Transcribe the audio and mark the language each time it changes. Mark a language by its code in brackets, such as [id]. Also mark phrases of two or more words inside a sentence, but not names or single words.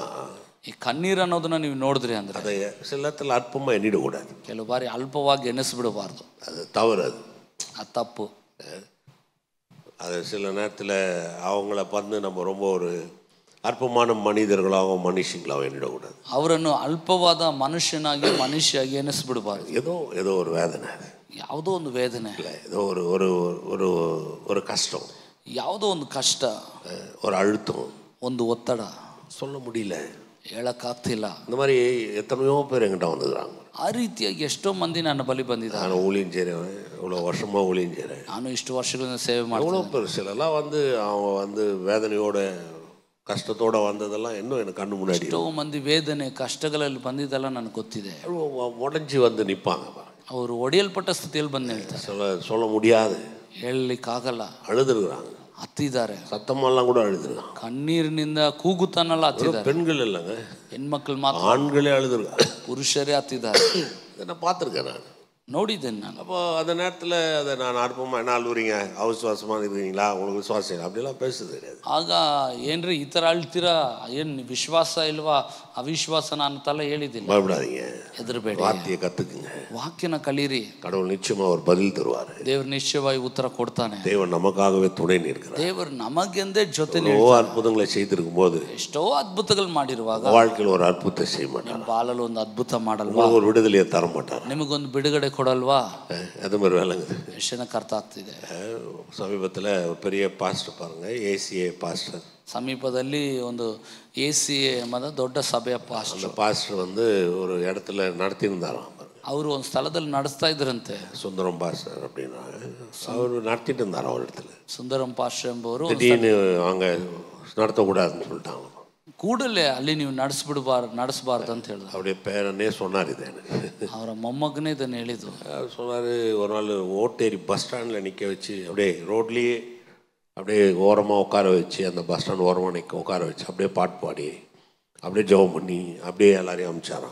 [kn] ಈ ಕಣ್ಣೀರು ಅನ್ನೋದನ್ನ ನೀವು ನೋಡಿದ್ರಿ ಅಂದ್ರೆ [ta] அதை சில நேரத்தில் அற்பமா எண்ணிடக்கூடாது. [kn] ಕೆಲವು ಬಾರಿ ಅಲ್ಪವಾಗಿ ಎನಿಸ್ಬಿಡಬಾರ್ದು. [ta] அது தவறு. [kn] ಅದು ತಪ್ಪು. [ta] அது சில நேரத்தில் அவங்கள வந்து நம்ம ரொம்ப ஒரு அற்பமான மனிதர்களாகவும் மனுஷங்களாகவும் எண்ணிடக்கூடாது. [kn] ಅವರನ್ನು ಅಲ್ಪವಾದ ಮನುಷ್ಯನಾಗಿ ಎನಿಸ್ಬಿಡಬಾರ್ದು. [ta] ஏதோ ஒரு வேதனை, [kn] ಯಾವುದೋ ಒಂದು ವೇದನೆ, [ta] இல்லை ஏதோ ஒரு ஒரு ஒரு ஒரு கஷ்டம், [kn] ಯಾವುದೋ ಒಂದು ಕಷ್ಟ, [ta] ஒரு அழுத்தம், [kn] ಒಂದು ಒತ್ತಡ, [ta] சொல்ல முடியல, [kn] ಹೇಳಕ್ಕಾಗ್ತಿಲ್ಲ. [ta] இந்த மாதிரி எத்தனையோ பேர் எங்கிட்ட வந்துக்கிறாங்க. [kn] ಆ ರೀತಿಯಾಗಿ ಎಷ್ಟೋ ಮಂದಿ ನನ್ನ ಬಳಿ ಬಂದಿದ್ದಾರೆ. [ta] நான் ஊழியம் செய்கிறேன், இவ்வளோ வருஷமாக ஊழியம் செய்கிறேன், [kn] ನಾನು ಇಷ್ಟು ವರ್ಷಗಳಿಂದ ಸೇವೆ ಮಾಡಿ. [ta] எவ்வளோ பேர் சிலலாம் வந்து அவங்க வந்து வேதனையோட ಕಷ್ಟತೋಡ வந்ததெல்லாம் இன்னும் எனக்கு ಕಣ್ಣು முன்னாடி. [kn] ಎಷ್ಟೋ ಮಂದಿ ವೇದನೆ ಕಷ್ಟಗಳಲ್ಲಿ ಬಂದಿದ್ದೆಲ್ಲ ನನಗೆ ಗೊತ್ತಿದೆ. [ta] உடஞ்சி வந்து நிற்பாங்க. [kn] ಅವರು ಒಡೆಯಲ್ಪಟ್ಟ ಸ್ಥಿತಿಯಲ್ಲಿ ಬಂದು ಹೇಳ್ತಾರೆ. [ta] சொல்ல முடியாது, [kn] ಹೇಳಲಿಕ್ಕಾಗಲ್ಲ, [ta] அழுதுருக்குறாங்க, [kn] ಹತ್ತಿದ್ದಾರೆ, [ta] சத்தமெல்லாம் கூட அழுதுருக்காங்க, [kn] ಕಣ್ಣೀರಿನಿಂದ ಕೂಗುತ್ತಾನಲ್ಲ ಹತ್ತಿದ್ದಾರೆ. [ta] பெண்கள் இல்லைங்க, [kn] ಹೆಣ್ಮಕ್ಳು ಮಾತ್ರ, [ta] ஆண்களே அழுதுருக்காங்க, [kn] ಪುರುಷರೇ ಹತ್ತಿದ್ದಾರೆ. [ta] நான் பார்த்துருக்கேன், நான் [kn] ನೋಡಿದ್ದೇನೆ ನಾನು. [ta] அப்போ அந்த நேரத்தில் அதை நான் அற்பமாக என்ன அழுவுறீங்க, அவிசுவாசமாக இருக்கிறீங்களா, உங்களுக்கு விசுவாசம் இல்லை அப்படிலாம் பேசுறது கிடையாது. [kn] ಆಗ ಏನ್ರಿ ಈ ಥರ ಅಳ್ತೀರಾ, ಏನು ವಿಶ್ವಾಸ ಇಲ್ವಾ ಅವಿಶ್ವಾಸನ ಅನ್ನತೆಲ್ಲ ಹೇಳಿದ್ದಿಲ್ಲ. [ta] பயப்படாதீங்க, [kn] ಹೆದರಬೇಡಿ, [ta] வார்த்தையை கற்றுக்குங்க, [kn] ವಾಕ್ಯನ ಕಲೀರಿ. [ta] கடவுள் நிச்சயமாக ஒரு பதில் தருவார். [kn] ದೇವರು ನಿಶ್ಚಯವಾಗಿ ಉತ್ತರ ಕೊಡ್ತಾನೆ. [ta] தேவன் நமக்காகவே துணை நிற்கிறார். [kn] ದೇವರು ನಮಗೆಂದೇ ಜೊತೆ [ta] அற்புதங்களை செய்திருக்கும் போது, [kn] ಎಷ್ಟೋ ಅದ್ಭುತಗಳು ಮಾಡಿರುವಾಗ [ta] வாழ்க்கையில் ஒரு அற்புதத்தை செய்ய மாட்டார், [kn] ಬಾಳಲು ಒಂದು ಅದ್ಭುತ ಮಾಡಲ್ವಾ, [ta] ஒரு விடுதலையை தர மாட்டார், [kn] ನಿಮಗೊಂದು ಬಿಡುಗಡೆ ಕೊಡಲ್ವಾ. [ta] அது மாதிரி விளங்குது. [kn] ವಿಷಯಕ್ಕೆ ಅರ್ಥ ಆಗ್ತಿದೆ. [ta] சமீபத்தில் ஒரு பெரிய பாஸ்டர் பாருங்க, ஏசிஏ பாஸ்டர். [kn] ಸಮೀಪದಲ್ಲಿ ಒಂದು ACA ಎಂಬ ದೊಡ್ಡ ಸಭೆಯ ಪಾಸ್ಟರ್. [ta] அந்த பாஸ்டர் வந்து ஒரு இடத்துல நடத்தியிருந்தாராம். [kn] ಅವರು ಒಂದು ಸ್ಥಳದಲ್ಲಿ ನಡೆಸ್ತಾ ಇದ್ರಂತೆ. [ta] சுந்தரம் பாஸ்டர் அப்படின்னா அவர் நடத்திட்டு இருந்தாராம் ஒரு இடத்துல. [kn] ಸುಂದರಂ ಪಾಸ್ಟರ್ ಎಂಬವರು [ta] திடீர்னு அவங்க நடத்தக்கூடாதுன்னு சொல்லிட்டாங்க. [kn] ಕೂಡಲೇ ಅಲ್ಲಿ ನೀವು ನಡೆಸಬಾರ್ದು ಅಂತ ಹೇಳಿದ್ರು. [ta] அப்படியே பேரனே சொன்னார் இது எனக்கு. [kn] ಅವರ ಮೊಮ್ಮಗನೇ ಇದನ್ನು ಹೇಳಿದ್ರು. [ta] அவர் சொன்னார், ஒரு நாள் ஓட்டேரி பஸ் ஸ்டாண்டில் நிற்க வச்சு அப்படியே ரோட்லேயே அப்படியே ஓரமாக உட்கார வச்சு, அந்த பஸ் ஸ்டாண்ட் ஓரமாக உட்கார வச்சு அப்படியே பாட்டு பாடி அப்படியே ஜெபம் பண்ணி அப்படியே எல்லாரையும் அனுப்பிச்சாராம்.